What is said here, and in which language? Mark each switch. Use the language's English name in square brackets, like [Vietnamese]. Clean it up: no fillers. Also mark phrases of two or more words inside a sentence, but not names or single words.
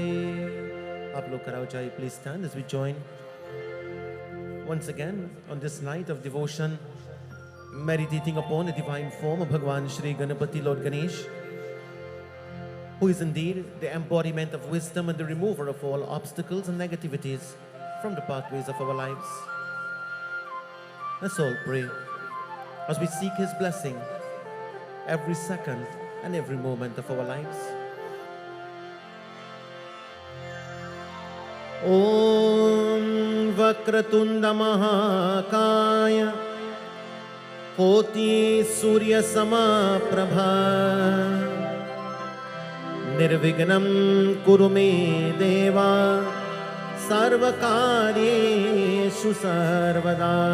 [Hindi] आप लोग कराओ जाइए, [English] please stand as we join once again on this night of devotion, meditating upon the divine form of Bhagwan Shri Ganapati Lord Ganesh, who is indeed the embodiment of wisdom and the remover of all obstacles and negativities from the pathways of our lives. Let's all pray as we seek His blessing every second and every moment of our lives. [Sanskrit] ॐ वक्रतुण्ड महाकाय कोटि सूर्य समप्रभ निर्विघ्नं कुरु मे देव सर्वकार्येषु सर्वदा.